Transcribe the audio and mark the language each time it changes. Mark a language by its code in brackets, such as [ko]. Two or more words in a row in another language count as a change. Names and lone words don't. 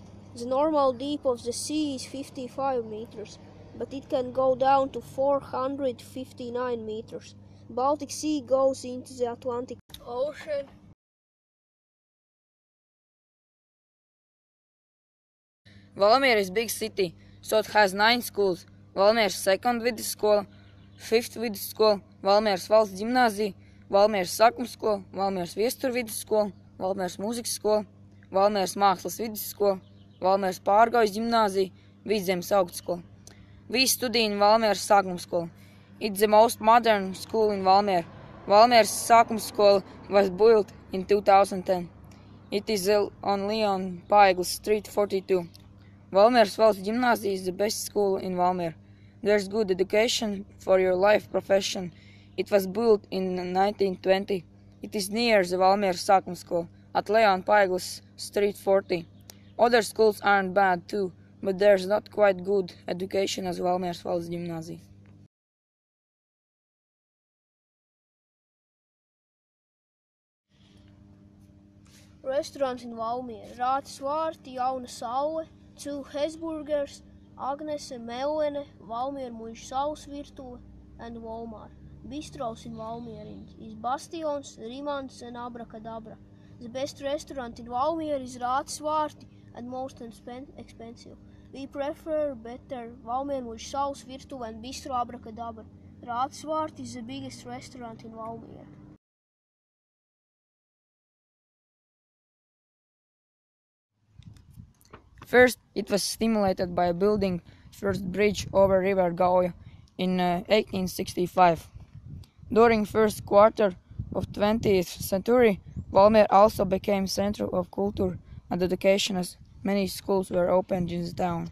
[en] The normal depth of the sea is 55 meters, but it can go down to 459 meters. Baltic Sea goes into the Atlantic Ocean. Valmiera is a big city, so it has 9 schools. Valmieras second vidusskola, 5th vidusskola, Valmieras valsts ģimnāzija, Valmieras sākuma skola, Valmieras viestura vidusskola, Valmieras mūzikas skola, Valmieras mākslas vidusskola, Valmieras Pārgājus ģimnāzija, Vidzemes augstskola. We study in Valmieras sākuma skola. It's the most modern school in Valmiera. Valmieras sākuma skola was built in 2010. It is on Leon Paigles Street 42. Valmieras valsts ģimnāzija is the best school in Valmiera. There's good education for your life profession. It was built in 1920. It is near the Valmieras sākuma skola at Leon Paigles Street 40. Other schools aren't bad too, but there's not quite good education as Valmieras valsts ģimnāzija. Restaurants in Valmiera: Rātas vārti, Jauna saule, Two Hesburgers, Agnese, Mellene, Valmiera muiža saules virtuve, and Walmart. Bistros in Valmiera is Bastions, Rimants, and Abrakadabra. The best restaurant in Valmiera is Rātas vārti and most expensive. We prefer better Valmiera muiža saules virtuve and Bistro Abrakadabra. Rātas vārti is the biggest restaurant in Valmiera. First, it was stimulated by building first bridge over River Gauja in 1865. During first quarter of 20th century, Valmiera also became center of culture and education as many schools were opened in the town.